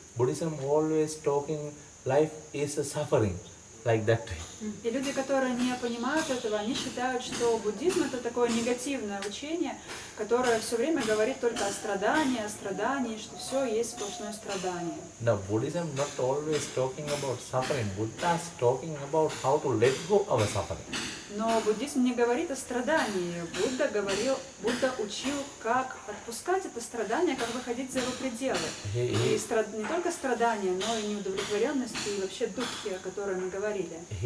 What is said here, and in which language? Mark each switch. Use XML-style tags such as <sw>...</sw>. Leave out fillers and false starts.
<en>Buddhism always talking life is a suffering, like that.</en> <ru>И люди, которые не понимают этого, они считают, что буддизм это такое негативное учение, которое все время говорит только о страдании, что все есть сплошное страдание.</ru> <en>No, Buddhism not always talking about suffering. Buddha is talking about how to let go of suffering.</en> <ru>Но буддизм не говорит о страдании. Будда учил, как отпускать это страдание, как выходить за его пределы. И не только страдания, но и неудовлетворенность, и вообще духи, о которой мы говорили.</ru>